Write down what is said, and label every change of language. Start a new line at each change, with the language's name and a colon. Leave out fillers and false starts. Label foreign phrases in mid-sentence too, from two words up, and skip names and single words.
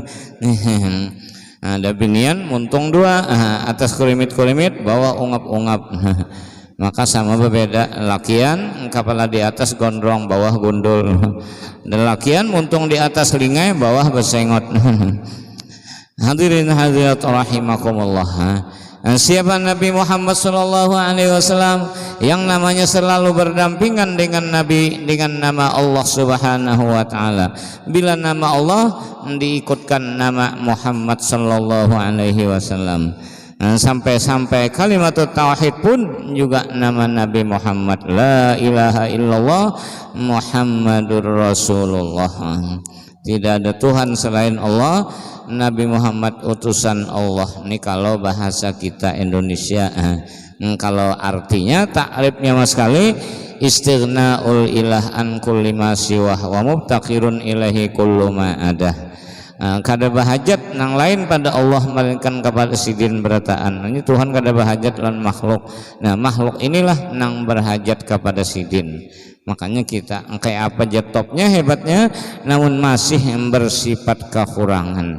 Banjar: Ada binian muntung dua, atas kulimit-kulimit, bawah ungap-ungap. Maka sama berbeda, lakian kepala di atas gondrong, bawah gundul. Dan lakian muntung di atas lingai, bawah bersengot.
Indonesian: Hadirin hadirat rahimakumullah. Siapa Nabi Muhammad
Arabic: صلى الله عليه وسلم
Indonesian: yang namanya selalu berdampingan dengan Nabi dengan nama Allah
Arabic: سبحانه وتعالى.
Indonesian: Bila nama Allah diikutkan nama Muhammad
Arabic: صلى الله عليه وسلم.
Indonesian: Sampai kalimat tauhid pun juga nama Nabi Muhammad,
Arabic: لا إله إلا الله محمد رسول الله.
Indonesian: Tidak ada Tuhan selain Allah, Nabi Muhammad utusan Allah. Ini kalau bahasa kita Indonesia. Kalau artinya takrifnya mas sekali,
Arabic: استغناء الإله عن كل ما سواه ومفتقر إليه كل ما عداه.
Banjar: Kada bahajat nang lain pada Allah melainkan kepada sidin berataan. Ini Tuhan kada bahajat lan makhluk. Nah makhluk inilah nang berhajat kepada sidin. Makanya kita kayak apa jatopnya hebatnya, namun masih bersifat kekurangan.